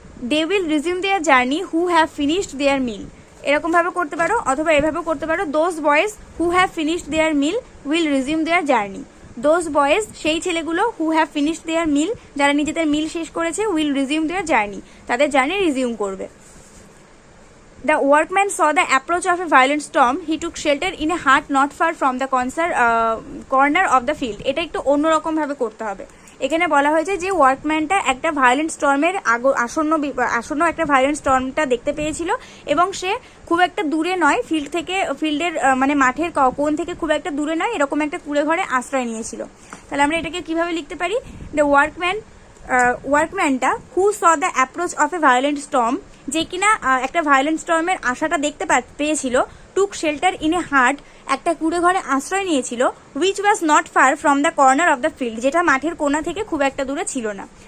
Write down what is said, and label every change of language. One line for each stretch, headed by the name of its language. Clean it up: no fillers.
English: they will resume their journey who have finished their meal,
Bangla: এরকম ভাবে করতে পারো। অথবা এভাবে করতে পারো,
English: Those boys who have finished their meal will resume their journey. Those boys
Bangla: সেই ছেলেগুলো,
English: who have finished their meal
Bangla: যারা নিজেদের মিল শেষ করেছে,
English: will resume their journey
Bangla: তাদের জার্নি রিজিউম করবে।
English: The workman saw the approach of a violent storm. He took shelter in a hut not far from the corner of the field.
Bangla: এটা একটু অন্যরকম ভাবে করতে হবে। এখানে বলা হয়েছে যে ওয়ার্কম্যানটা একটা ভায়োলেন্ট স্টর্মের আসন্ন একটা ভায়োলেন্ট স্টর্মটা দেখতে পেয়েছিল এবং সে খুব একটা দূরে নয়, ফিল্ডের মানে মাঠের কোণ থেকে খুব একটা দূরে নয়, এরকম একটা কুঁড়ে ঘরে আশ্রয় নিয়েছিল। তাহলে আমরা এটাকে কিভাবে লিখতে পারি?
English: the ওয়ার্কম্যানটা who saw the approach of a violent storm,
Bangla: যে কিনা একটা ভায়োলেন্ট স্টর্মের আশাটা দেখতে পেয়েছিল,
English: took shelter in a hut
Bangla: একটা কুঁড়ে ঘরে আশ্রয় নিয়েছিল,
English: which was not far from the corner of the field
Bangla: যেটা মাঠের কোণা থেকে খুব একটা দূরে ছিল না।